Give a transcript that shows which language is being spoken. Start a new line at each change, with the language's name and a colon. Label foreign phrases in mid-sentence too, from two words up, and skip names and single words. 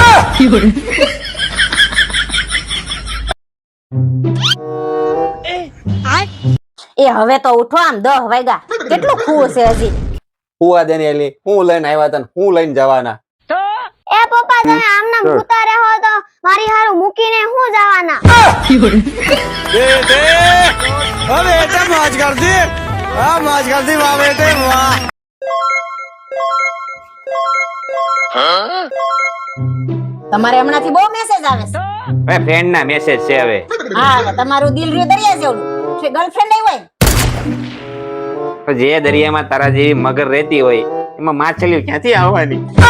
Gujarati: એ હવે તો ઉઠો, આમ 10 વાગ્યા. કેટલું ખુશ છે હજી. હુવા દેને એલી, હું લઈને આવ્યા તને, હું લઈને જવાના? એ પપ્પા તમે આમના ભૂતા રહો તો મારી હારું મૂકીને હું જવાના?
Hindi: बेटे मौज कर दी, हाँ मौज कर दी वाह बेटे वाह.
Gujarati: તમારે હમણાંથી બહુ મેસેજ આવે છે. એ ફ્રેન્ડ ના મેસેજ છે હવે. હા, તમારું દિલ રહ્યું દરિયા જેવડું છે. ગર્લફ્રેન્ડ નહીં હોય? તો જે દરિયામાં તારા જેવી મગર રહેતી હોય એમાં માછલીઓ ક્યાંથી આવવાની?